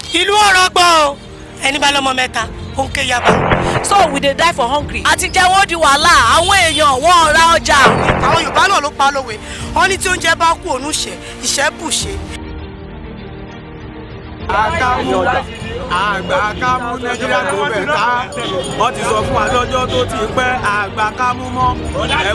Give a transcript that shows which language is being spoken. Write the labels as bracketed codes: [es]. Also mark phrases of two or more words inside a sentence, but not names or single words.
[yo] ìlú ọ̀rọ̀ gbọ́ o ẹni bá lọ́mọ mẹ́ta ó ń ké yaba. [pcm] So we dey die for hungry. [yo] àti jẹ́wọ́ di wàhálà àwọn èèyàn wọ́n ra ọjà. àwọn Yorùbá náà ló pa lówe wọ́n ní tí oúnjẹ bá kú òun ṣe ìṣẹ́ bù ṣe. àgbà kámú Nàìjíríà tó bẹ̀ ká wọ́n ti sọ fún wa lọ́jọ́ tó ti pẹ́ àgbà kámú mọ́ ẹ